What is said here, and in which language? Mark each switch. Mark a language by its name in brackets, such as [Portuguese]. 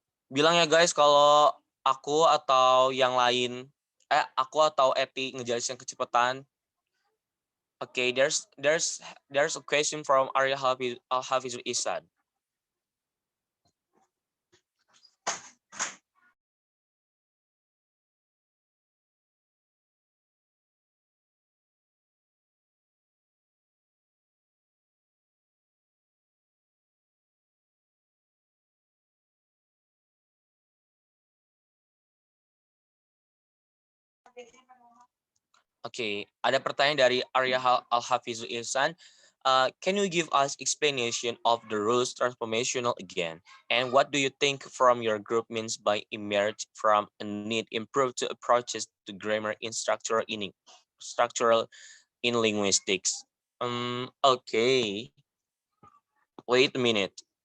[Indonesian] Bilang ya guys kalau aku atau yang lain aku atau Eti ngejelasin kecepatan. [English] Okay, there's a question from Arya Hafizul Ihsan. [Indonesian] Okay, ada pertanyaan dari Arya Al-Hafizul Ihsan. [English] Can you give us explanation of the rules transformational again? And what do you think from your group means by emerge from a need improve to approaches to grammar in structural in linguistics? Okay. Wait a minute.